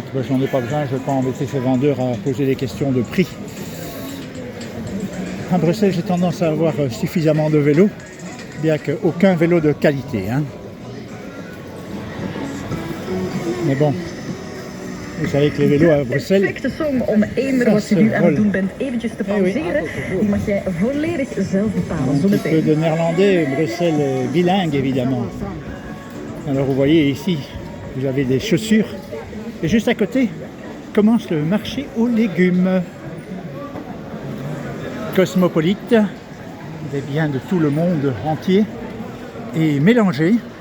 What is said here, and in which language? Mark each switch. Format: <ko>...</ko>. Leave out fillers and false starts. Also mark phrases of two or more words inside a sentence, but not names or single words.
<fr>Moi, je n'en ai pas besoin, je ne vais pas embêter ces vendeurs à poser des questions de prix. À Bruxelles, j'ai tendance à avoir suffisamment de vélos, bien qu'aucun vélo de qualité, hein. Mais bon, vous savez que les vélos à Bruxelles,</fr> <nl>Perfecte song om eender wat je nu aan het doen bent eventjes te pauzeren. Die mag jij volledig zelf bepalen.</nl> <fr>Un petit peu de néerlandais, Bruxelles est bilingue évidemment. Alors vous voyez ici, vous avez des chaussures. Et juste à côté commence le marché aux légumes. Cosmopolite, des biens de tout le monde entier et mélangés.</fr>